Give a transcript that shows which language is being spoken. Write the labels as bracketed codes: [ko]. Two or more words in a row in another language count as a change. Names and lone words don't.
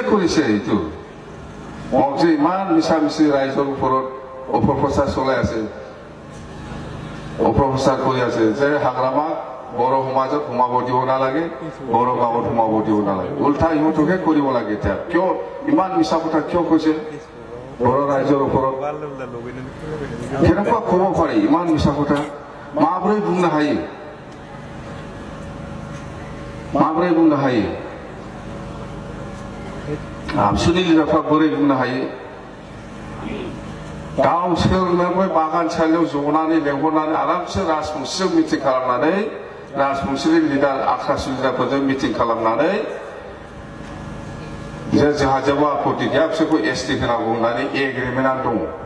[as] কৰিছে এইটো মোক যে ইমান মিছা মিছি ৰাইজৰ ওপৰত অপপ্ৰচাৰ চলাই আছে অপপ্ৰচাৰ কৰি আছে যে হাগ্ৰামাক বড়ো সমাজত সোমাব দিব নালাগে বড়ো গাঁৱত সোমাব দিব নালাগে উল্টা ইহঁতকে কৰিব লাগে এতিয়া কিয় ইমান মিছা কথা কিয় কৈছে বড়ো ৰাইজৰ ওপৰত কেনেকুৱা ক'ব পাৰি ইমান মিছা কথা [brx] माब्रै बुंनो हायो आबसुनि लिडारफ्रा बोरै बुंनो हायो गावसोरनोबो बागान सालियाव जनानै लेंहरनानै आरामसे राजबंशीजों मिटिं खालामनानै राजबंशीनि लिडार आख्रासु लिडारफोरजों मिटिं खालामनानै जे जोंहा जेबो आपत्ति गैया बिसोरखौ एसटि होनांगौ होननानै एग्रिमेन्टआ दङ